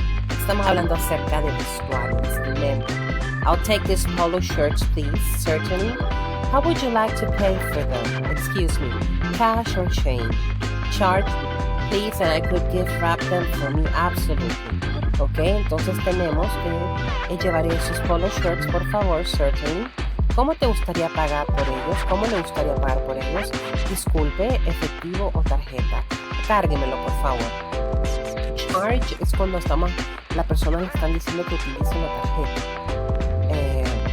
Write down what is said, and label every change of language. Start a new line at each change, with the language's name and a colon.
Spanish: Estamos hablando acerca de vestuario, vestimenta.
English: I'll take these polo shirts, please. Certainly. How would you like to pay for them? Excuse me, cash or change? Charge, please, and I could gift wrap them for me. Absolutely.
Spanish: Ok, entonces tenemos que llevar esos polo shirts, por favor,
English: certainly.
Spanish: ¿Cómo te gustaría pagar por ellos? ¿Cómo le gustaría pagar por ellos? Disculpe, efectivo o tarjeta. Cárguemelo, por favor. Charge es cuando la persona le están diciendo que utilice una tarjeta.